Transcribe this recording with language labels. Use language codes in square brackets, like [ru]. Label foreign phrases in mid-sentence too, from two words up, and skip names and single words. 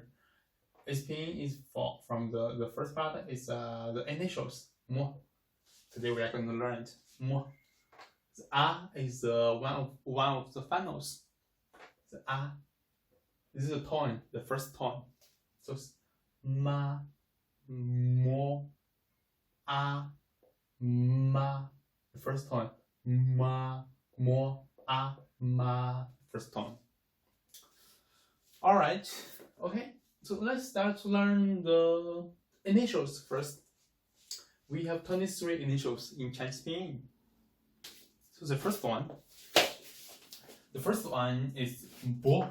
[en] Its pinyin is from the first part is the initials mo. Today we are going to learn it mo. The a is one of the finals. The a, this is the tone, the first tone. So it's ma, mo, a, ma. The first tone. Ma, mo, a, ma. First tone. Alright, okay. So let's start to learn the initials first. We have 23 initials in Chinese pinyin. So the first one is bo.